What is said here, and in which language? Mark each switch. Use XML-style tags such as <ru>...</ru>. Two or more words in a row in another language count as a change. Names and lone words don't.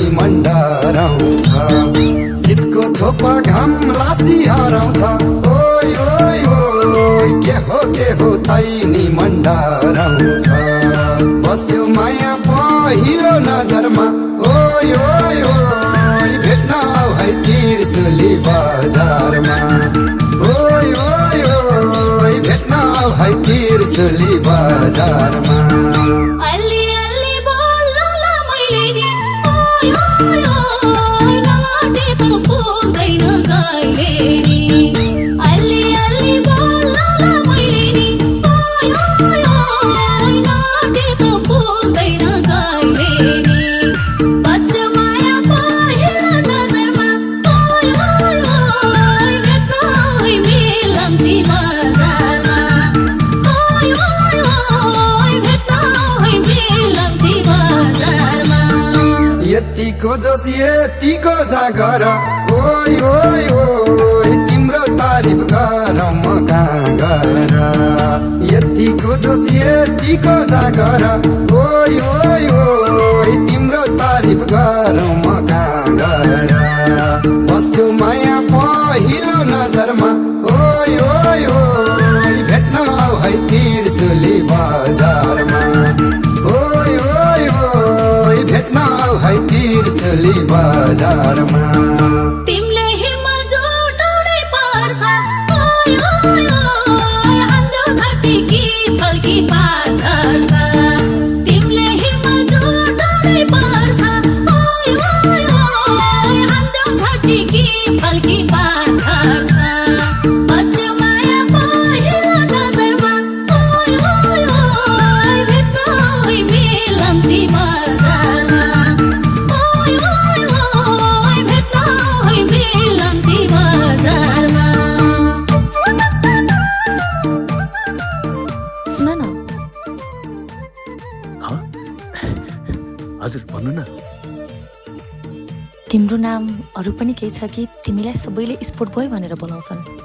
<ne>मण्डराउँछ शीतको थोपा घाम लासी हराउँछ ओय ओय ओय के हो तैनी मण्डराउँछ बस्यो माया पहिलो नजरमा ओय ओय ओय भेट्न आऊ है तिर्सुली बजारमा ओय ओय ओय भेट्न आऊ है तिर्सुली बजारमा अलि अलि बोल्नुला मैले नि ओय ओय ओय नाटेको पुग्दैन कहिले नि अलि अलि बोल्नुला मैले नि ओय ओय ओय नाटेको पुग्दैन कहिले नि बस्यो माया पहिलो नजरमा ओय ओय ओय भेट्न है मिलम्ची बजारमा ओय ओय ओय भेट्न है मिलम्ची बजारमा यतिको जोस यतिको जागर ओय ओय ओय तिम्रो तारिफ गरौँ म कहाँ गर यतिको जोस यतिको जागर ओय ओय ओय तिम्रो तारिफ गरौँ म कहाँ गर बस्यो माया पहिलो नजरमा ओय ओय ओय भेट्न आऊ है तिर्सुली बजारमा ओय ओय ओय भेट्न आऊ है तिर्सुली बजारमा तिमीले हिम्मत जुटाउनै पर्छ ओय ओय ओय हान्देऊ छाती कि फल्की पात झर्छ तिमीले हिम्मत जुटाउनै पर्छ ओय ओय ओय हान्देऊ छाती कि फल्की पात झर्छ बस्यो माया पहिलो नजरमा ओय ओय ओय भेट्न है मिलम्ची बजारमा ओय ओय ओय भेट्न है मिलम्ची बजारमा सुन न हाँ? हजुर भन्नु न तिम्रो नाम अरू पनि केही छ कि तिमीलाई सबैले</ne> <en>sport boy</en> <ne>भनेर बोलाउँछन्</ne>